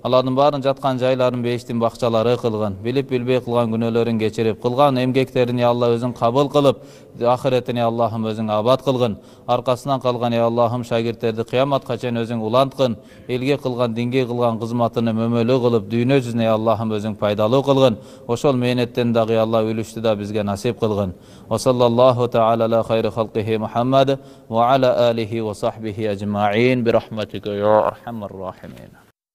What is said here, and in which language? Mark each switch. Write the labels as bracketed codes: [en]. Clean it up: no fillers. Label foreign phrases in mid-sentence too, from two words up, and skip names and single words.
[ky] Алардын барын жаткан жайларын бейиштин бакчалары кылгын, билип билбей кылган күнөөлөрүн кечирип, кылган эмгектерин я Алла өзүң кабыл кылып, ахиретин я Аллахым өзүң абад кылгын. Аркасынан калган я Аллахым шагирттерди кыяматка чейин өзүң уланткын, элге кылган, динге кылган кызматыны мөмөлүү кылып, дүйнө жүзүнө я Аллахым өзүң пайдалуу кылгын. Ошол мээнеттен дагы я Алла үлүштү да бизге насип кылгын. [ar] وصلى الله تعالى على خير خلقه محمد وعلى آله وصحبه أجمعين برحمتك يا أرحم الراحمين.